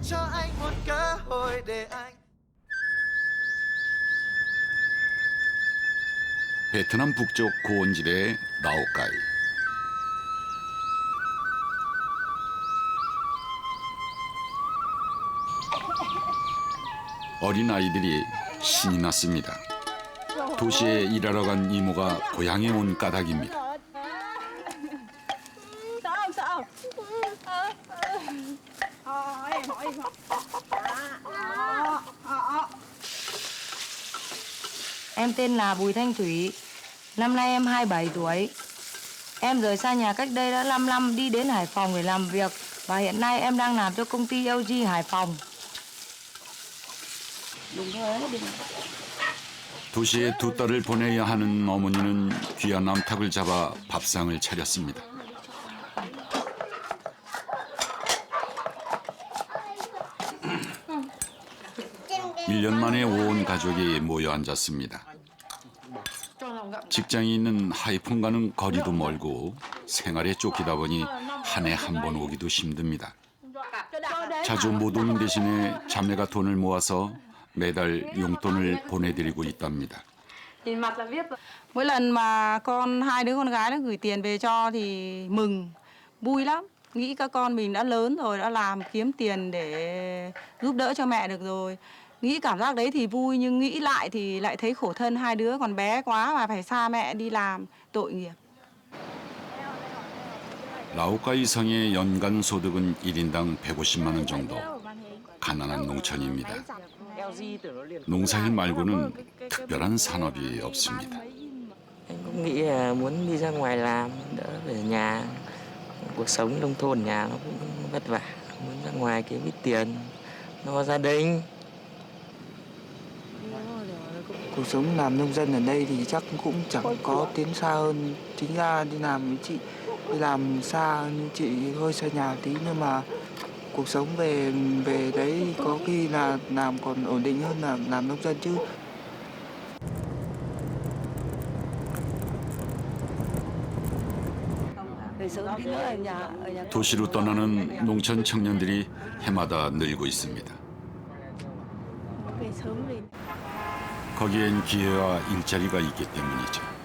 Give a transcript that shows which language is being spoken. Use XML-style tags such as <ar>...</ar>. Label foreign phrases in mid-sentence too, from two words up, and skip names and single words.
<vi>cho anh một cơ hội để anh.</vi> <ko>베트남 북쪽 고원지대의 라오카이. 어린 아이들이 신이 났습니다. 도시에 일하러 간 이모가 고향에 온 까닭입니다.</ko> <vi>Em tên là Bùi Thanh Thủy. Năm nay em 27 tuổi. Em rời xa nhà cách đây đã 5 năm đi đến Hải Phòng để làm việc. Và hiện nay em đang làm cho công ty LG Hải Phòng.</vi> <ko>도시에 두 딸을 보내야 하는 어머니는 귀한 암탉을 잡아 밥상을 차렸습니다. 일 년 만에 온 가족이 모여 앉았습니다. 직장이 있는 하이폰과는 거리도 멀고 생활에 쫓기다 보니 한 해 한 번 오기도 힘듭니다. 자주 못 오는 대신에 자매가 돈을 모아서 매달 용돈을 보내드리고 있답니다.</ko> <vi>Mỗi lần mà hai đứa con gái nó gửi tiền về cho thì mừng, vui lắm. Nghĩ các con mình đã lớn rồi, đã làm kiếm tiền để giúp đỡ cho mẹ được rồi. Nghĩ cảm giác đấy thì vui nhưng nghĩ lại thì lại thấy khổ thân, hai đứa còn bé quá mà phải xa mẹ đi làm, tội nghiệp.</vi> <ko>라오카이 성의 연간 소득은 1인당 150만 원 정도. 가난한 농촌입니다. 농사일 말고는 특별한 산업이 없습니다.</ko> <vi>Anh cũng nghĩ là muốn đi ra ngoài làm đỡ về nhà. Cuộc sống nông thôn nhà nó cũng vất vả, muốn ra ngoài kiếm ít tiền lo gia đình. Cuộc sống làm nông dân ở đây thì chắc cũng chẳng có tiến xa hơn. Chính ra đi làm với chị, đi làm xa như chị hơi xa nhà tí nhưng mà cuộc sống về đấy có khi là làm còn ổn định hơn là làm nông dân chứ.</vi> <ko>도시로 떠나는 농촌 청년들이 해마다 늘고 있습니다. 거기엔 기회와 일자리가 있기 때문이죠.</ko>